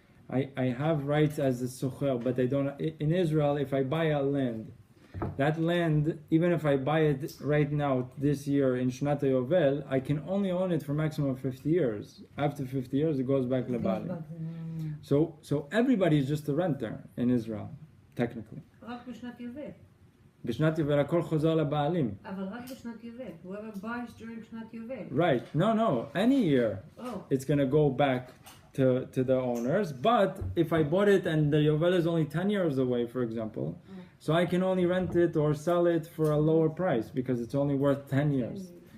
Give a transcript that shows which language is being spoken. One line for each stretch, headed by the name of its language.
English: I have rights as a socher, but I don't. In Israel, if I buy a land, that land, even if I buy it right now, this year in Shnat Yovel, I can only own it for maximum of 50 years. After 50 years, it goes back lebali. So everybody is just a renter in Israel, technically.
Hebrew: רק בשנת יובל. בשנת יובל הכל חוזר לבעלים. אבל רק בשנת יובל.
English: Whoever buys during שנת יובל. Right. No. Any year, it's going to go back to the owners. But if I bought it and the Yovel is only 10 years away, for example, so I can only rent it or sell it for a lower price because it's only worth 10 years.